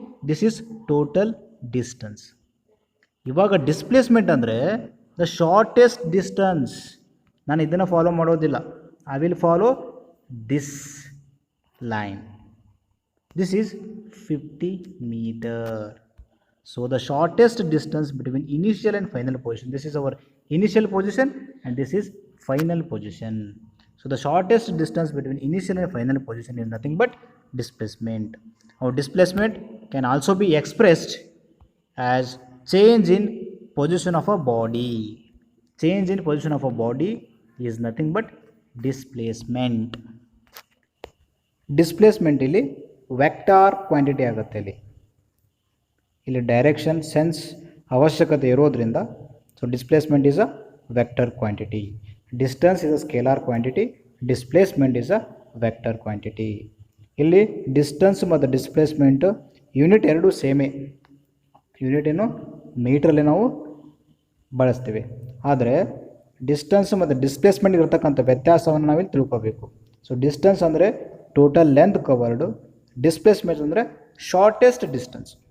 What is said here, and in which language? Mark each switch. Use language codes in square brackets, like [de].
[en] This is total distance. [kn] ಇವಾಗ displacement ಅಂದರೆ [en] The shortest distance. [kn] ನಾನು ಇದನ್ನು ಫಾಲೋ ಮಾಡೋದಿಲ್ಲ. [en] I will follow this line. This is 50 meter. So the shortest distance between initial and final position. This is our initial position and this is final position. So the shortest distance between initial and final position is nothing but displacement. Our displacement can also be expressed as change in position of a body. Change in position of a body is nothing but displacement. [kn] Displacement ಇಲ್ಲಿ vector quantity ಆಗುತ್ತೆ. ಇಲ್ಲಿ direction sense ಅವಶ್ಯಕತೆ ಇರೋದ್ರಿಂದ [en] so displacement is a vector quantity. Distance is a scalar quantity. Displacement is a vector quantity. [kn] ಇಲ್ಲಿ distance ಮತ್ತು displacement unit ಎರಡೂ ಸೇಮೇ. Unit ಏನು ಮೀಟ್ರಲ್ಲಿ ನಾವು ಬಳಸ್ತೀವಿ. ಆದರೆ ಡಿಸ್ಟೆನ್ಸ್ ಮತ್ತು ಡಿಸ್ಪ್ಲೇಸ್ಮೆಂಟ್ಗೆ ಇರ್ತಕ್ಕಂಥ ವ್ಯತ್ಯಾಸವನ್ನು ನಾವಿಲ್ಲಿ ತಿಳ್ಕೋಬೇಕು. ಸೊ ಡಿಸ್ಟೆನ್ಸ್ ಅಂದರೆ ಟೋಟಲ್ ಲೆಂತ್ ಕವರ್ಡು, ಡಿಸ್ಪ್ಲೇಸ್ಮೆಂಟ್ ಅಂದರೆ ಶಾರ್ಟೆಸ್ಟ್ ಡಿಸ್ಟೆನ್ಸ್.